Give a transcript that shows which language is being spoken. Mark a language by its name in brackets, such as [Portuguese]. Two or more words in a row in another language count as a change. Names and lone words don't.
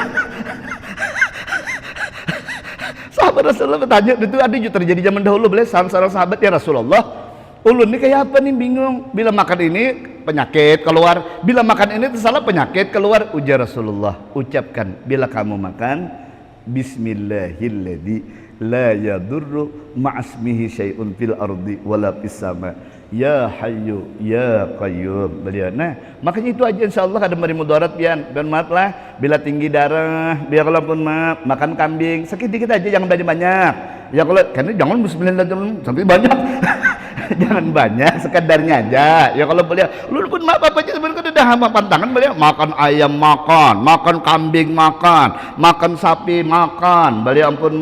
[Banjar] Sahabat Rasulullah bertanya itu ada juga terjadi zaman dahulu boleh seorang sahabat ya Rasulullah ulun ini kayak apa nih bingung bila makan ini penyakit keluar bila makan ini salah penyakit keluar ujar Rasulullah ucapkan bila kamu makan [Arabic] بسم الله الذي لا يضر مع اسمه شيء في الأرض ولا في السماء يا حي يا قيوم [Banjar] beliau. Nah makanya itu aja insyaallah ada memberi mudarat pian dan maaf lah bila tinggi darah biar kalaupun maaf makan kambing sedikit dikit aja jangan banyak ya kalau karena jangan bismillah sampai banyak jangan banyak sekedarnya aja ya kalau beliau lu pun maaf apa aja sebenarnya udah hama pantangan beliau makan ayam makan kambing makan sapi makan beliau ampun maaf.